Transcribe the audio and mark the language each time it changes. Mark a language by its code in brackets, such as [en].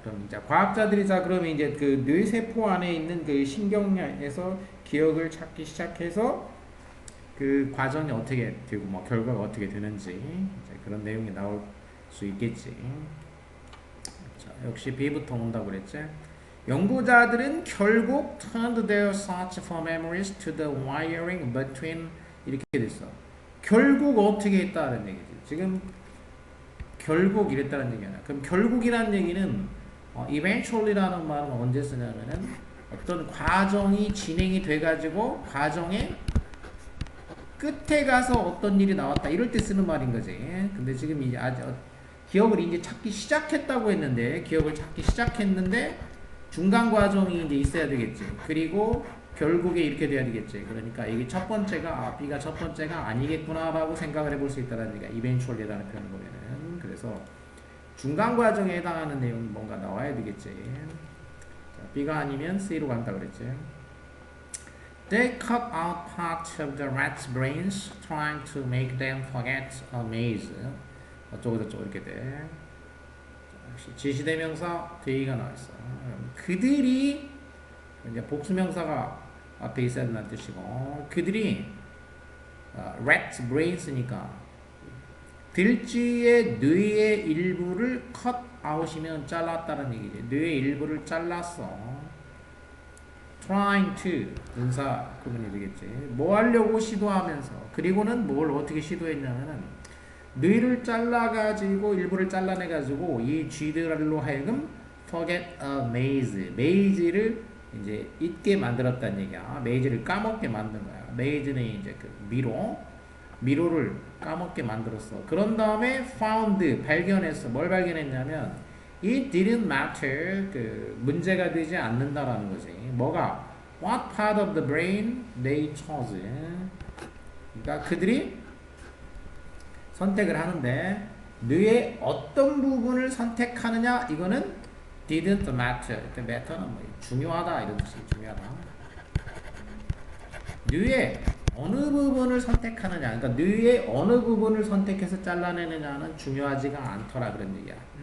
[ko] 그럼 이제 과학자들이 자 그러면 이제 그 뇌세포 안에 있는 그 신경에서 기억을 찾기 시작해서 그 과정이 어떻게 되고 뭐 결과가 어떻게 되는지 이제 그런 내용이 나올 수 있겠지. 자, 역시 B부터 온다고 그랬지. 연구자들은 결국 [en] turned their search for memories to the wiring between [ko] 이렇게 됐어. 결국 어떻게 했다는 얘기지. 지금 결국 이랬다는 얘기야. 그럼 결국이라는 얘기는 eventually라는 말은 언제 쓰냐면은 어떤 과정이 진행이 돼가지고 과정의 끝에 가서 어떤 일이 나왔다 이럴 때 쓰는 말인 거지. 근데 지금 이제 기억을 이제 찾기 시작했다고 했는데 기억을 찾기 시작했는데 중간 과정이 이제 있어야 되겠지. 그리고 결국에 이렇게 돼야 되겠지. 그러니까 이게 첫 번째가 B가 첫 번째가 아니겠구나라고 생각을 해볼 수 있다는 얘기야. eventually라는 표현을 보면은. 그래서 중간 과정에 해당하는 내용이 뭔가 나와야 되겠지. 자, B가 아니면 C로 간다 그랬지. [en] They cut out parts of the rat's brains, trying to make them forget a maze. [ko] 어쩌고 저쩌고 이렇게 돼. 지시대명사 대의가 나와있어. 그들이 이제 복수명사가 앞에 있어야 된다는 뜻이고 그들이 rat brains니까 들쥐의 뇌의 일부를 cut out이면 잘랐다는 얘기지. 뇌의 일부를 잘랐어. trying to 분사 구문이 되겠지. 뭐 하려고 시도하면서 그리고는 뭘 어떻게 시도했냐면은 뇌를 잘라가지고 일부를 잘라내가지고 이 쥐들로 하여금 [en] forget a maze, [ko] maze를 이제 잊게 만들었다는 얘기야. maze를 까먹게 만든 거야. maze는 이제 그 미로를 까먹게 만들었어. 그런 다음에 found 발견했어. 뭘 발견했냐면 [en] it didn't matter [ko] 그 문제가 되지 않는다라는 거지. 뭐가 [en] what part of the brain they chose. [ko] 그러니까 그들이 선택을 하는데 뇌의 어떤 부분을 선택하느냐 이거는 [en] didn't matter. [ko] matter는 뭐 중요하다 이런 뜻이 중요하다. 뇌의 어느 부분을 선택하느냐, 그러니까 뇌의 어느 부분을 선택해서 잘라내느냐는 중요하지가 않더라 그런 얘기야.